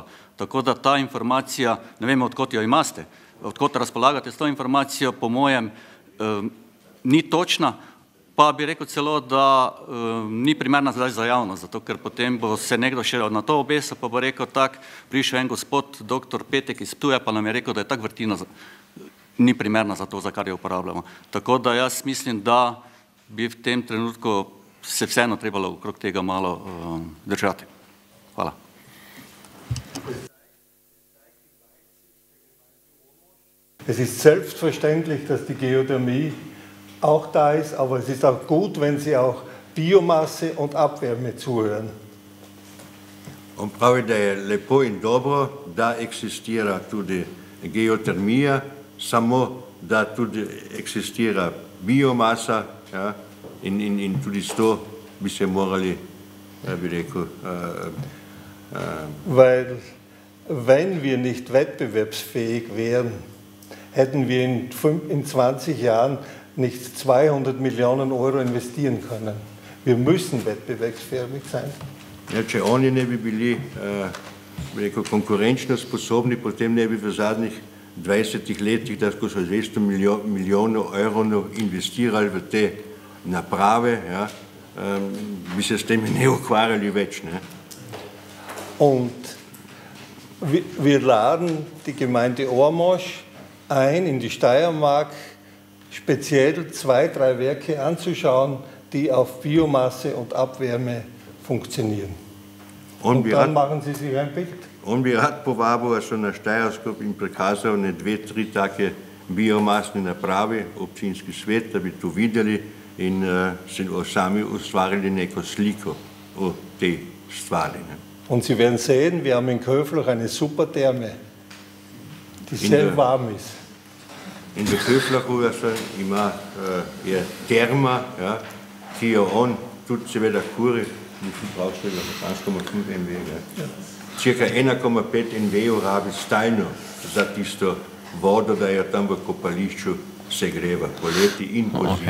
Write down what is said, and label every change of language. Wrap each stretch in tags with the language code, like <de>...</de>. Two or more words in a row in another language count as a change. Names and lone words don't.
<sl>Tako da ta informacija, ne vem, odkot jo imate, odkot razpolagate s to informacijo, po mojem ni točna, pa bi rekel celo, da ni primerna zdaj za javnost, zato ker potem bo se nekdo še na to obesil, pa bo rekel tak, prišel en gospod, doktor Petek iz Ptuja, pa nam je rekel, da je tak vrtina ni primerna za to, za kar jo uporabljamo. Tako da jaz mislim, da bi v tem trenutku se vseeno trebalo okrog tega malo držati. Hvala.</sl> <de>Es ist selbstverständlich, dass die Geothermie auch da ist, aber es ist auch gut, wenn Sie auch Biomasse und Abwärme zuhören.</de> <sl>On pravi, da je lepo in dobro, da eksistira tudi geotermija, samo da tudi eksistira biomasa, ja, in tudi s to bi se morali, bi rekel,</sl> <de>Weil, wenn wir nicht wettbewerbsfähig wären, hätten wir in 20 Jahren nicht 200 Millionen Euro investieren können. Wir müssen wettbewerbsfähig sein.</de> <sl>Ja, če oni ne bi bili, bi rekel, konkurenčno sposobni, potem ne bi v zadnjih 20 letih, da ko so 200 milijonov evrov investirali v te naprave, ja, bi se s tem ne ukvarjali več, ne.</sl> <de>Und wir laden die Gemeinde Ormosch ein, in die Steiermark speziell 2, 3 Werke anzuschauen, die auf Biomasse und Abwärme funktionieren. Und dann machen Sie sich ein Bild.</de> <sl>On bi rad povabil so na Štajersko in prikazal ne 2, 3 take biomasne naprave, občinski svet, da bi to videli in si sami ustvarili neko sliko o tej stvari.</sl> <de>Und Sie werden sehen, wir haben in Köflach eine super Therme, die sehr warm ist. In der</de> <sl>Köflachu ima je terma, ja, ki jo on tudi seveda kuri, ni prav število, 1,5 MV, cirka 1,5 MV rabi stalno za tisto vodo, da jo tam v kopališču segreva, poleti in pozimi.</sl>